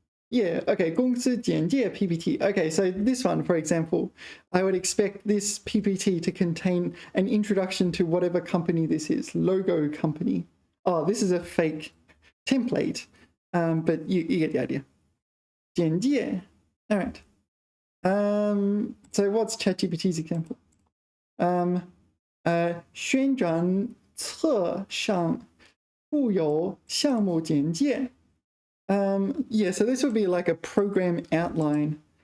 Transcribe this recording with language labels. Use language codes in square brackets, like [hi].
[en] Yeah, okay, 公司简介 PPT. Okay, so this one, for example, I would expect this PPT to contain an introduction to whatever company this is, logo company. Oh, this is a fake template, but you get the idea. [zh] 简介.All right. [en] So what's ChatGPT's example? [zh] 宣传册上附有项目简介. [en] Yeah, so this would be like a program outline.